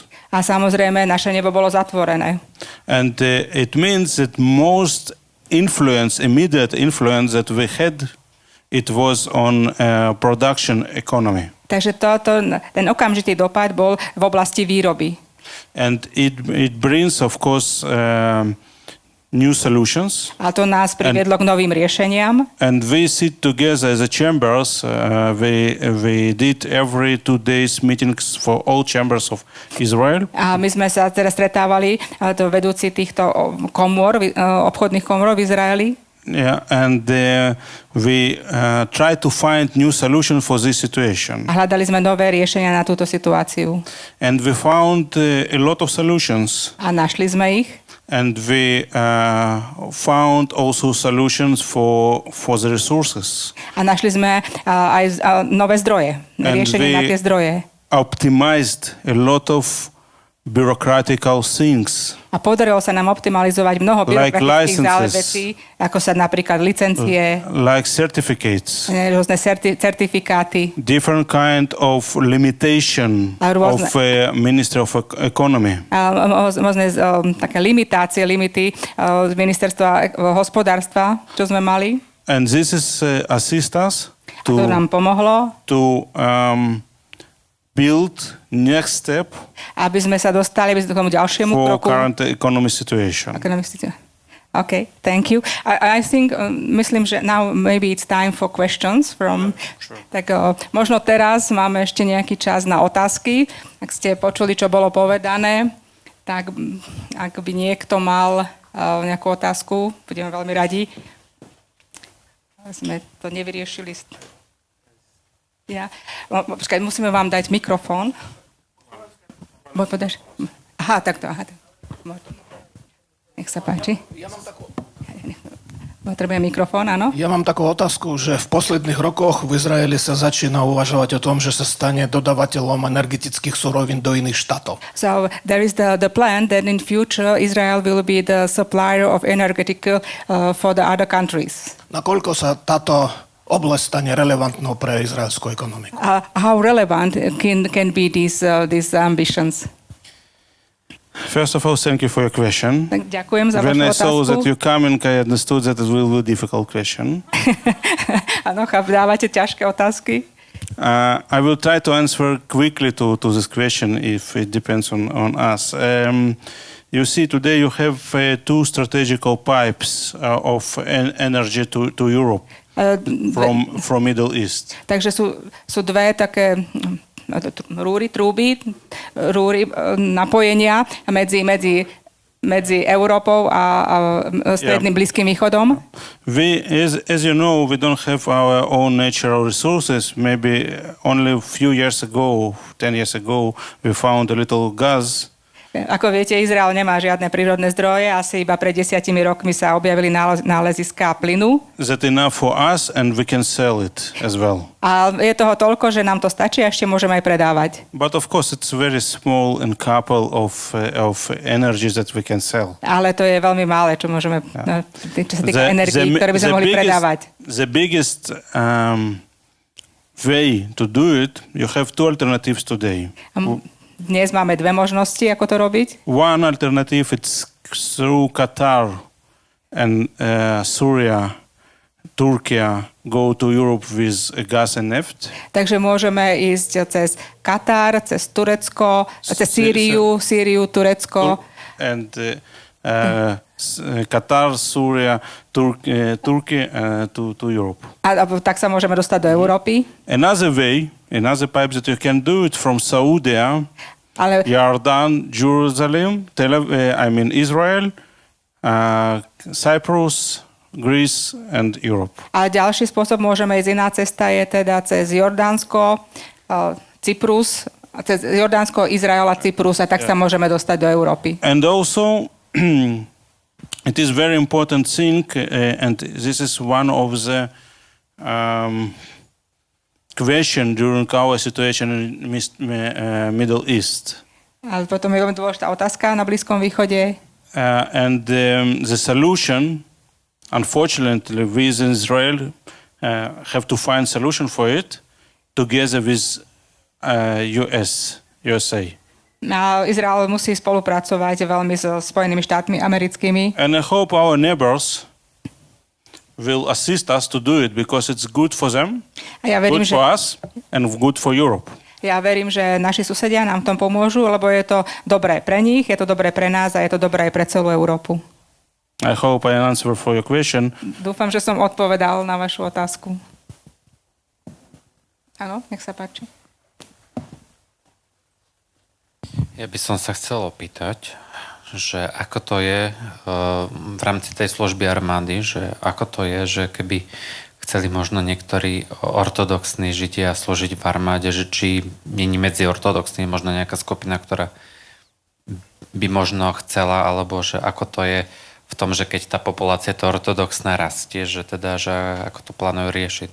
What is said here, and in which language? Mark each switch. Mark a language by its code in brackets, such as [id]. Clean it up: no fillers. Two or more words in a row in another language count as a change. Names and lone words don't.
[sk] A samozrejme, naše nebo bolo zatvorené. [en] And it means that most immediate influence that we had, it was on production economy. [sk] Takže ten okamžitý dopad bol v oblasti výroby. [en] And it brings, of course, new solutions. [sk] A to nás priviedlo k novým riešeniam. [en] And we sit together as a chambers. We did every 2 days meetings for all chambers of Israel. [sk] A my sme sa teraz stretávali, to vedúci týchto komôr, obchodných komôr v Izraeli. [en] Yeah, and we try to find new solution for this situation. [sk] A hľadali sme nové riešenia na túto situáciu. [en] And we found a lot of solutions. [sk] A našli sme ich. [en] And we found also solutions for the resources. [sk] A našli sme aj nové zdroje, riešenie na tie zdroje. [en] Optimized a lot of bureaucratical things. [sk] A podarilo sa nám optimalizovať mnoho byrokratických záležití, ako sa napríklad licencie, [en] like certificates, [sk] rôzne certifikáty, [en] different kind of limitation of Ministry of Economy. [sk] Rôzne také limity z ministerstva hospodárstva, čo sme mali. [en] And this is assist us [sk] to nám pomohlo [en] to build next step [sk] aby sme sa dostali k tomu ďalšiemu kroku. [en] For current economic situation. Okay, thank you. I think, [sk] myslím, že [en] now maybe it's time for questions from... Sure. [sk] Tak možno teraz máme ešte nejaký čas na otázky. Ak ste počuli, čo bolo povedané, tak ak by niekto mal nejakú otázku, budeme veľmi radi. Sme to nevyriešili. Počkaj, musíme vám dať mikrofón. Aha, takto. Nech sa páči. Potrebujem mikrofón, áno? Ja mám takú otázku, že v posledných rokoch v Izraeli sa začína uvažovať o tom, že sa stane dodavateľom energetických surovín do iných štátov. [en] So there is the plan that in future Israel will be the supplier of energetical for the other countries. [sk] Nakoľko sa táto oblasť stane relevantnou pre izraelskú ekonomiku? [en] How relevant can be these ambitions? First of all, thank you for your question. [sk] Ďakujem za [en] When [sk] vašu [en] I saw [sk] otázku. [en] that you come in, I understood that it will be a difficult question. [sk] Áno, dávate ťažké otázky. [en] I will try to answer quickly to this question if it depends on us. You see, today you have two strategical pipes of energy to Europe from Middle East. [sk] Takže sú dve také trúby napojenia medzi Európou a stredným Blízkym východom. [en] We, as you know, we don't have our own natural resources. Maybe only a few years ago, 10 years ago, we found a little gas. [sk] Ako viete, Izrael nemá žiadne prírodné zdroje, asi iba pred 10 rokmi sa objavili náleziská plynu. [en] That enough for us and we can sell it as well. [sk] A je toho toľko, že nám to stačí a ešte môžeme aj predávať. [en] But of course it's very small and couple of energies that we can sell. [sk] Ale to je veľmi mále, čo môžeme, čo sa týka energií, ktoré by sme mohli predávať. [en] The biggest way to do it, you have two alternatives today. [sk] Dnes máme dve možnosti, ako to robiť. [en] One alternative is through Qatar and Syria, Turkey go to Europe with gas and neft. [sk] Takže môžeme ísť cez Katar, cez Turecko, cez Sýriu, Turecko. [en] And Qatar, Syria, Turkey to Europe. [sk] A tak sa môžeme dostať do Európy. [en] Another pipe that you can do it from Saudi, Jordan, Jerusalem, Israel, Cyprus, Greece and Europe. [sk] A ďalší spôsob môžeme ísť, iná cesta je teda cez Jordánsko, Cyprus, cez Jordánsko, Izrael a Cyprus a tak sa môžeme dostať do Európy. [en] And also it is very important thing, and this is one of the question during our situation in Middle East. [sk] A potom je veľmi dôležitá otázka na Blízkom východe. [en] And the solution, unfortunately, we in Israel have to find solution for it together with USA. [sk] A Izrael musí spolupracovať veľmi so Spojenými štátmi americkými. [en] And I hope our neighbors will assist us to do it because it's good for them, [sk] A ja verím, [en] good for us, and good for Europe. [sk] Ja verím, že naši susedia nám v tom pomôžu, lebo je to dobré pre nich, je to dobré pre nás a je to dobré aj pre celú Európu. [en] I hope I answer for your question. [sk] Dúfam, že som odpovedal na vašu otázku. Áno, nech sa páči. Ja by som sa chcel opýtať, že ako to je v rámci tej služby armády, že ako to je, že keby chceli možno niektorí ortodoxní Židia slúžiť v armáde, že či není medzi ortodoxnými možno nejaká skupina, ktorá by možno chcela, alebo že ako to je v tom, že keď tá populácia to ortodoxná rastie, že teda, že ako to plánujú riešiť.